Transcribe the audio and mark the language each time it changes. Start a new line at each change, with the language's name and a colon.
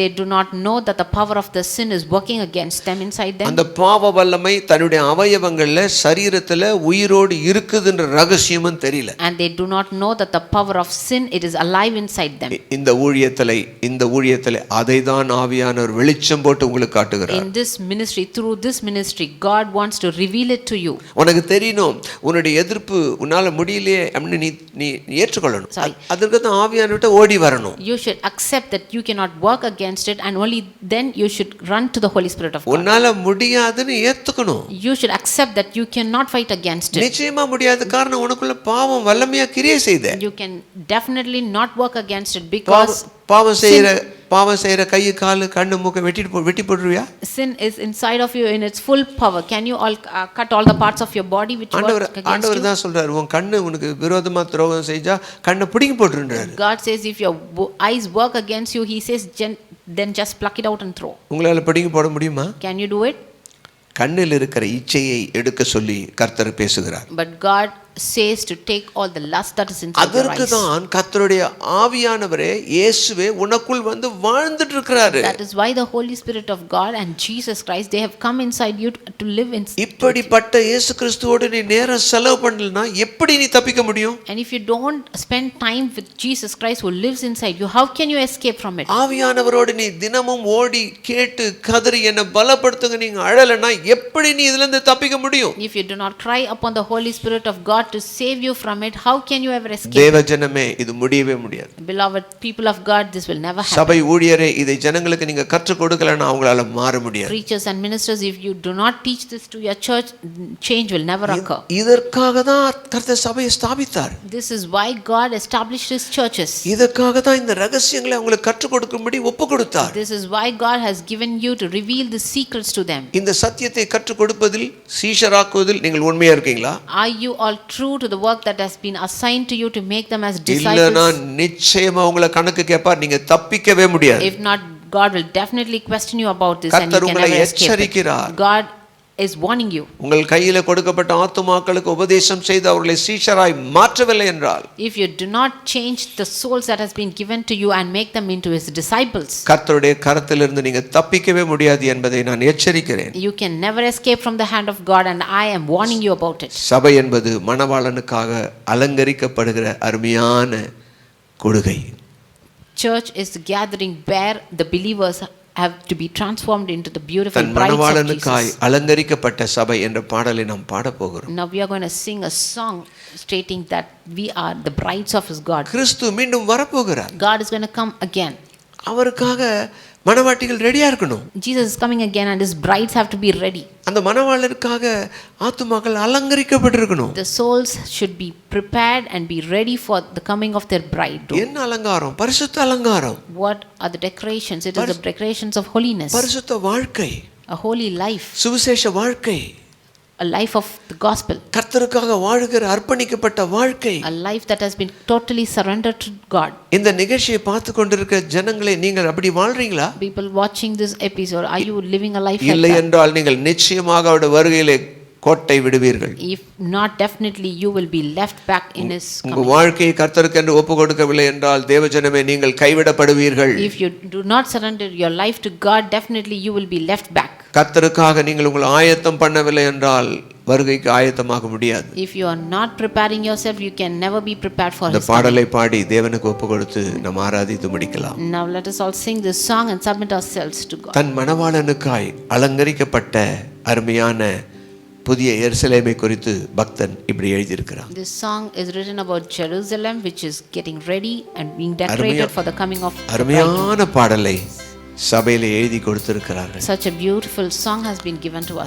English: They do not know that the power of the sin is working against them inside them.
Tamil: அந்த பாவ வல்லமை தன்னுடைய அவயவங்கள்ல சரீரத்துல உயிரோடு இருக்குதுன்ற ரகசியமும் தெரியல.
English: And they do not know that the power of sin, it is alive inside them.
Tamil: இந்த ஊழியத்திலே அதை தான் ஆவியானவர் வெளிச்சம் போட்டு உங்களுக்கு காட்டுகிறார்.
English: In this ministry, through this ministry, God wants to reveal it to you.
Tamil: உனக்கு தெரியணும், உன்னுடைய எதிர்ப்பு உன்னால முடியலையே அப்படின்னு நீ ஏற்றுக்கொள்ளணும். அதற்கு தான் ஆவியானவர்ட்ட ஓடி வரணும்.
English: You should accept that you cannot work against it, and only then you should run to the Holy Spirit of God.
Tamil: உன்னால முடியாதுன்னு ஏத்துக்கணும்.
English: You should accept that you cannot fight against it.
Tamil: நிச்சயமா முடியாத காரணம் உனக்குள்ள பாவம் வல்லமையா கிரியை செய்தே.
English: You can definitely not work against it because
Tamil: பாவம் செய்யற பாவம் செய்யற கை காலு கண்ணு மூக்கை வெட்டி போட்டுருவியா?
English: Sin is inside of you in its full power. Can you all cut all the parts of your body which work against
Tamil: ஆண்டவர்
English: you?
Tamil: தான் சொல்றாரு, உன் கண்ணு உனக்கு விரோதமா துரோகம் செஞ்சா கண்ணை பிடிங்கி போட்டுருன்றாரு.
English: God says if your eyes work against you, he says then just pluck it out and throw.
Tamil: உங்களால பிடிங்கி போட முடியுமா?
English: Can you do it?
Tamil: கண்ணில் இருக்கிற இச்சையை எடுக்க சொல்லி கர்த்தர் பேசுகிறார்.
English: But God says to take all the lust that is inside your eyes.
Tamil: அதற்கு தான் கர்த்தருடைய ஆவியானவரே இயேசுவே உனக்குள் வந்து வாழ்ந்துட்டு இருக்கிறாரு.
English: That is why the Holy Spirit of God and Jesus Christ, they have come inside you to live in.
Tamil: இப்படிப்பட்ட இயேசு கிறிஸ்துவோடு நீ நேரம் செலவு பண்ணலனா எப்படி நீ தப்பிக்க முடியும்?
English: And if you don't spend time with Jesus Christ who lives inside you, how can you escape from it?
Tamil: ஆவியானவரோடு நீ தினமும் ஓடி கேட்டு கதறி என்ன பலப்படுத்துங்க நீங்க அழலனா எப்படி நீ இதில இருந்து தப்பிக்க முடியும்?
English: If you do not cry upon the Holy Spirit of God to save you from it, how can you ever escape?
Tamil: தேவஜனமே இது முடியவே முடியாது.
English: Beloved people of God, this will never happen.
Tamil: சபை ஊழியரே இதை ஜனங்களுக்கு நீங்க கற்றுக் கொடுக்கலனா அவங்களால மாற முடியாது.
English: Preachers and ministers, if you do not teach this to your church, change will never occur.
Tamil: இதற்காக தான் கர்த்தர் சபையை ஸ்தாபித்தார்.
English: This is why God established his churches.
Tamil: இதற்காக தான் இந்த ரகசியங்களை அவங்களுக்கு கற்றுக் கொடுக்கும்படி ஒப்புக்கொடுத்தார்.
English: This is why God has given you to reveal the secrets to them.
Tamil: இந்த சத்தியத்தை கற்றுக் கொடுப்பதில் சீஷராக்குவதில் நீங்கள் உண்மையா இருக்கீங்களா?
English: Are you all true to the work that has been assigned to you to make them as disciples?
Tamil: இல்லனா நிச்சயமா உங்களை கணக்கு கேட்பார், நீங்க தப்பிக்கவே முடியாது.
English: If not, God will definitely question you about this and you can never escape it. God is warning you.
Tamil: உங்கள் கையில கொடுக்கப்பட்ட ஆத்துமாக்களுக்கு உபதேசம் செய்து அவர்களை சீஷராய் மாற்றவில்லை என்றால்,
English: if you do not change the souls that has been given to you and make them into his disciples,
Tamil: கர்த்தருடைய கரத்திலிருந்து நீங்க தப்பிக்கவே முடியாது என்பதை நான் எச்சரிக்கிறேன்.
English: you can never escape from the hand of God and I am warning you about it.
Tamil: சபை என்பது மணவாளனுக்காக அலங்கரிக்கப்படுகிற அருமையான கொடுகை.
English: Church is the gathering where the believers have to be transformed into the beautiful brides of
Tamil: மணவாளனுக்காய்
English: Jesus.
Tamil: அலங்கரிக்கப்பட்ட சபை என்ற பாடலை நாம் பாட போகிறோம்.
English: Now we are going to sing a song stating that we are the brides of his God.
Tamil: கிறிஸ்து மீண்டும் வரப்போகிறார்.
English: God is going to come again.
Tamil: அவருக்காக மணவாட்டிகள் ரெடியா இருக்கணும்.
English: Jesus is coming again and his brides have to be ready.
Tamil: அந்த மணவாளருக்காக ஆத்துமாக்கள் அலங்கரிக்கப்பட்டிருக்கணும்.
English: The souls should be prepared and be ready for the coming of their bride.
Tamil: என்ன அலங்காரம்? பரிசுத்த அலங்காரம்.
English: What are the decorations? It is the decorations of holiness.
Tamil: பரிசுத்த வாழ்க்கை.
English: A holy life.
Tamil: சுவிசேஷ வாழ்க்கை.
English: A life of the gospel.
Tamil: கர்த்தருக்காக வாழுகிற அர்ப்பணிக்கப்பட்ட வாழ்க்கை.
English: A life that has been totally surrendered to God.
Tamil: இந்த நிகழ்ச்சியை பார்த்து கொண்டிருக்கிற ஜனங்களே, நீங்கள் அப்படி வாழ்றீங்களா?
English: People watching this episode, are you living a life
Tamil: இல்லை
English: like that?
Tamil: என்றால் நீங்கள் நிச்சயமாக அவருடைய வருகையிலே கோட்டை விடுவீர்கள்.
English: If not, definitely you will be left back in his
Tamil: உங்க
English: coming.
Tamil: வாழ்க்கையை கர்த்தருக்கு என்று ஒப்பு கொடுக்கவில்லை என்றால் தேவஜனமே நீங்கள் கைவிடப்படுவீர்கள்.
English: If you do not surrender your life to God, definitely you will be left back.
Tamil: கர்த்தருக்காக நீங்கள் உங்களை ஆயத்தம் பண்ணவில்லை என்றால் வருகைக்கு ஆயத்தமாக முடியாது.
English: If you are not preparing yourself, you can never be prepared for
Tamil: இந்த
English: his
Tamil: பாடலை பாடி தேவனுக்கு ஒப்பு கொடுத்து நாம் ஆராதித்து முடிக்கலாம்.
English: Now let us all sing this song and submit ourselves to God.
Tamil: தன் மணவாளனுக்காய் அலங்கரிக்கப்பட்ட அருமையான புதிய எருசலேமை குறித்து பக்தன் இப்படி எழுதியிருக்கிறான்.
English: This song is written about Jerusalem which is getting ready and being decorated for the coming of the bride.
Tamil: அருமையான பாடலை சபையிலே எழுதி கொடுத்திருக்கிறார்கள்.
English: Such a beautiful song has been given to us.